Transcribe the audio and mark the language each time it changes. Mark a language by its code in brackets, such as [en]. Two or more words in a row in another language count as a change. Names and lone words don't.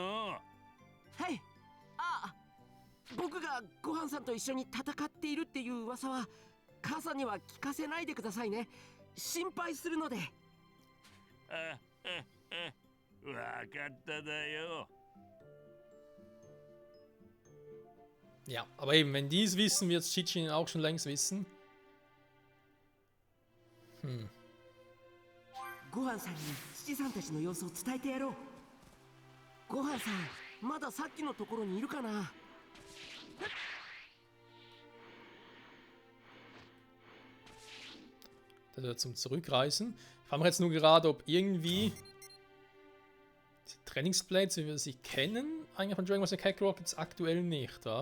[ja] はい。僕がごはんさんと一緒に戦っているっていう噂は母さんには聞かせないでくださいね。心配するので。わかっただよ。 [de] Ja, aber eben, wenn die es wissen, wird es Chichi auch schon längst wissen. [ja] ごはんさんに父さんたちの様子を伝えてやろう。ごはんさん、まださっきのところにいるかな。 [de] Zum Zurückreisen. Ich frage mich jetzt nur gerade, ob irgendwie die Trainingsblades, wie wir sie kennen, eigentlich von Dragon Ball Z Kakarot gibt es aktuell nicht, wa?